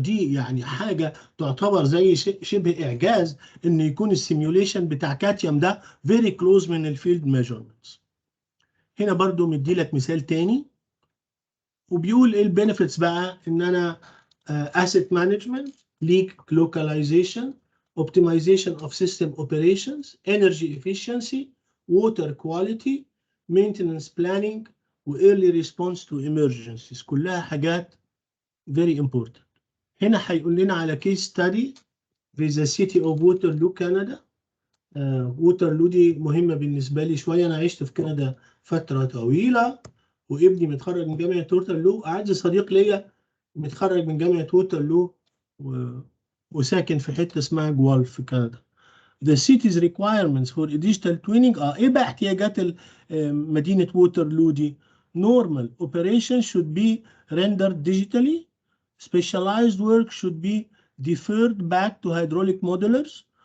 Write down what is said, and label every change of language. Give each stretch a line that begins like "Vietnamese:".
Arabic: دي يعني حاجه تعتبر زي شبه اعجاز ان يكون السيميوليشن بتاع كاتيوم ده فيري كلوز من الفيلد ميجرمنتس. هنا برضو مدي لك مثال تاني وبيقول ايه البينيفيتس بقى. ان انا اسيت مانجمنت، ليك لوكاليزيشن،
English: optimization of system operations, energy efficiency, water quality, maintenance planning, و early response to emergencies.
Arabic: كلها حاجات
English: very important.
Arabic: هنا هيقول لنا على
English: case study
Arabic: في the city of Waterloo, Canada. ووترلو دي مهمة بالنسبة لي شوية. أنا عشت في كندا فترة طويلة، وابني متخرج من جامعة ووترلو. أعز صديق ليا متخرج من جامعة ووترلو وساكن في حتة اسمها جوالف في كندا.
English: The city's requirements for digital twinning
Arabic: إيه بقى احتياجات مدينة ووترلو دي؟
English: Normal operation should be rendered digitally. Specialized work should be deferred back to hydraulic modelers.